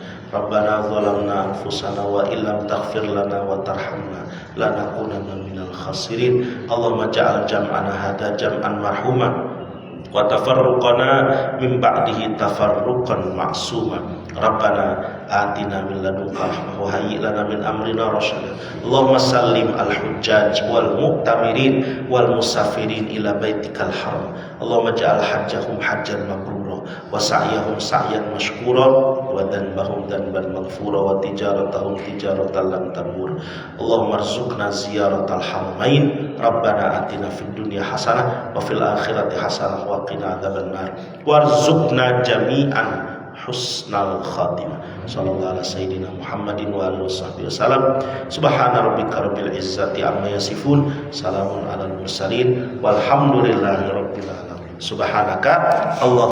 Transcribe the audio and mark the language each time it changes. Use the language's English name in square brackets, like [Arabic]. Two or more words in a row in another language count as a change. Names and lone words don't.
[Arabic] ربنا ظلمنا أنفسنا وإن لم تغفر لنا وترحمنا لنكونن من الخاسرين. اللهم اجعل جمعنا هذا جمعا مرحوما وتفرقنا من بعده تفرقا معصوما. ربنا آتنا من لدنك رحمة وهيئ لنا من أمرنا رشدا. اللهم سلم الحجاج والمعتمرين والمسافرين إلى بيتك الحرام. اللهم اجعل حجهم حجا مبرورا وسعيهم سعيا مشكورا وذنبهم ذنبا مغفورا وتجارتهم تجارة لن تبور. اللهم ارزقنا زيارة الحرمين. ربنا آتنا في الدنيا حسنة وفي الآخرة حسنة وقنا عذاب النار. وارزقنا جميعا حسن الخاتمة. صلى الله على سيدنا محمد وآله وسلم. سبحان ربك رب العزة عما يصفون. سلام على المرسلين والحمد لله رب العالمين. سبحانك الله